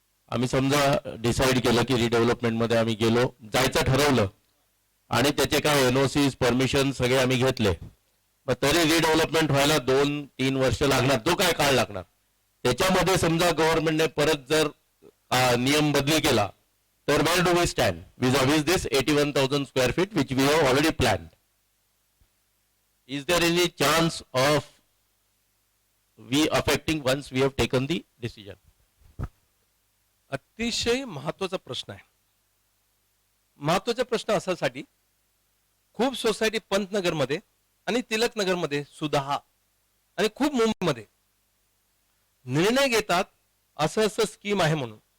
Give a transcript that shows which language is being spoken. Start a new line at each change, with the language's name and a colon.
Marathi: आम्ही समजा डिसाईड केलं की रिडेव्हलपमेंट मध्ये आम्ही गेलो, जायचं ठरवलं आणि त्याचे काय NOCs परमिशन सगळे आम्ही घेतले, मग तरी रिडेव्हलपमेंट व्हायला 2-3 वर्ष लागणार. तो काय काळ लागणार, त्याच्यामध्ये समजा गव्हर्नमेंटने परत जर नियम बदली केला तर
English: Where do we stand vis of this 81,000 square feet which we have already planned? Is there any chance of we affecting once we have taken the decision?
Marathi: अतिशय महत्वाचा प्रश्न आहे. महत्वाचा प्रश्न असासाठी खूप सोसायटी पंतनगर मध्ये आणि तिलकनगर मध्ये सुद्धा आणि खूप मुंबईमध्ये निर्णय घेतात असं असं स्कीम आहे म्हणून.